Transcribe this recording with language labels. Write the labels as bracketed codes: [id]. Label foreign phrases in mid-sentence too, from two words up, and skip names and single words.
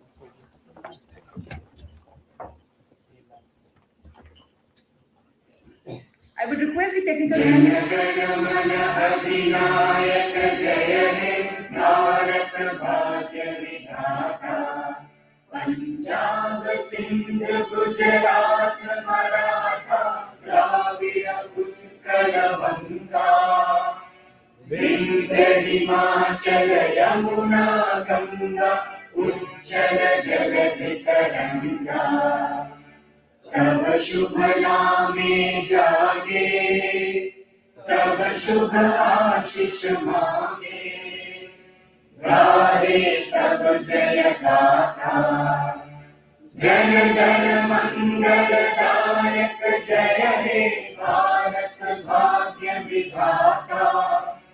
[en] I would request the technical [bn] পাঞ্জাব, সিন্ধু, গুজরাট, মারাঠা, দ্রাবিড়, উৎকল, বঙ্গ, বিন্ধ্য, হিমাচল, যমুনা, গঙ্গা, উচ্ছল, জলধি, তরঙ্গ. তব শুভ নামে জাগে, তব শুভ আশিস মাগে, গাহে তব জয় গাথা, জন গণ মঙ্গলদায়ক জয় হে ভারত ভাগ্য বিধাতা.